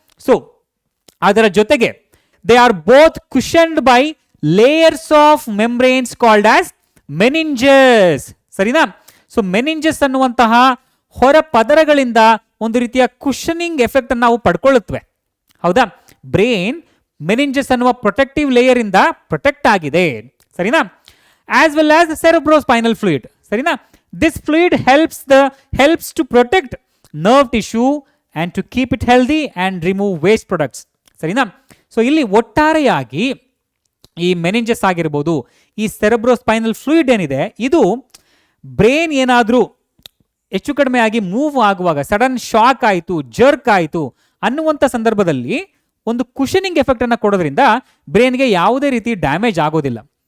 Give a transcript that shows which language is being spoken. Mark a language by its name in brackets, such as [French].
[Kannada] So ಅದರ ಜೊತೆಗೆ [English] They are both cushioned by layers of membranes called as meninges. ಸರಿನಾ? [Kannada] So meninges ಅನ್ನುವಂತಹ ಹೊರ ಪದರಗಳಿಂದ ಒಂದು ರೀತಿಯ ಕುಷನಿಂಗ್ ಎಫೆಕ್ಟ್ ಅನ್ನು ನಾವು ಪಡ್ಕೊಳ್ಳುತ್ತವೆ. ಹೌದಾ? ಬ್ರೈನ್ ಮೆನಿಂಜಸ್ ಅನ್ನುವ ಪ್ರೊಟೆಕ್ಟಿವ್ ಲೇಯರ್ ಇಂದ ಪ್ರೊಟೆಕ್ಟ್ ಆಗಿದೆ. [English] ಸರಿನಾ? As well as cerebrospinal fluid. ಸರಿನಾ? This fluid helps to protect nerve tissue and to keep it healthy and remove waste products. [Kannada] ಸರಿನಾ? ಸೊ ಇಲ್ಲಿ ಒಟ್ಟಾರೆಯಾಗಿ ಈ ಮೆನಿಂಜಸ್ ಆಗಿರ್ಬೋದು, ಈ ಸೆರೆಬ್ರೋಸ್ಪೈನಲ್ ಫ್ಲೂಯಿಡ್ ಏನಿದೆ, ಇದು ಬ್ರೈನ್ ಏನಾದರೂ ಹೆಚ್ಚು ಕಡಿಮೆ ಆಗಿ ಮೂವ್ ಆಗುವಾಗ, ಸಡನ್ ಶಾಕ್ ಆಯಿತು, ಜರ್ಕ್ ಆಯಿತು ಅನ್ನುವಂಥ ಸಂದರ್ಭದಲ್ಲಿ ಒಂದು ಕುಷನಿಂಗ್ ಎಫೆಕ್ಟ್ ಅನ್ನು ಕೊಡೋದ್ರಿಂದ ಬ್ರೈನ್ಗೆ ಯಾವುದೇ ರೀತಿ ಡ್ಯಾಮೇಜ್ ಆಗೋದಿಲ್ಲ.